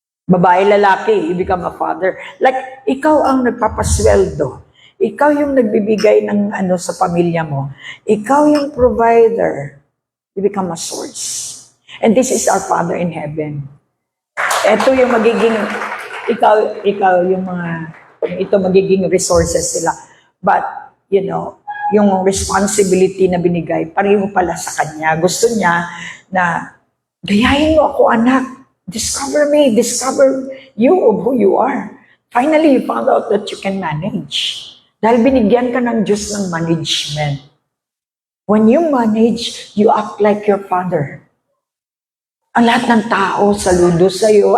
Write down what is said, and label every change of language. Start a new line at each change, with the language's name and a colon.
Filipino: Babae, lalaki,
English: you become a father.
Filipino: Like, ikaw ang nagpapasweldo. Ikaw yung nagbibigay ng sa pamilya mo. Ikaw yung provider.
English: You become a source. And this is our Father in heaven.
Filipino: Ito yung magiging, ikaw yung ito magiging resources sila. But, yung responsibility na binigay, pareho pala sa Kanya. Gusto niya na, gayahin mo ako, anak.
English: Discover me, discover you of who you are. Finally, you found out that you can manage.
Filipino: Dahil binigyan ka ng Diyos ng management.
English: When you manage, you act like your Father.
Filipino: Ang lahat ng tao saludo sa'yo.